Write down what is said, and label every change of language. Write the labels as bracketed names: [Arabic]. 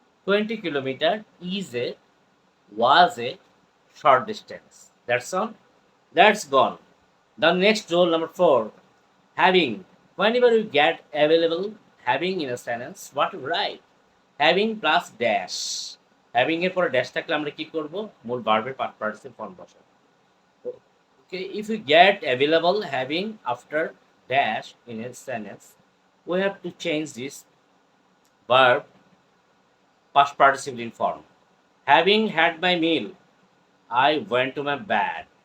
[English] 20 kilometer was a short distance. That's all. That's gone. The next rule number 4. Having. Whenever you get available, having in a sentence, what to write? Having plus dash. [Bangla] Having এর পরে dash থাকলে আমরা কি করব? মূল ভার্বের participle form বসাবো। [English] Okay, if you get available having after dash in a sentence, we have to change this verb past participle in form. Having had my meal, I went to my bed.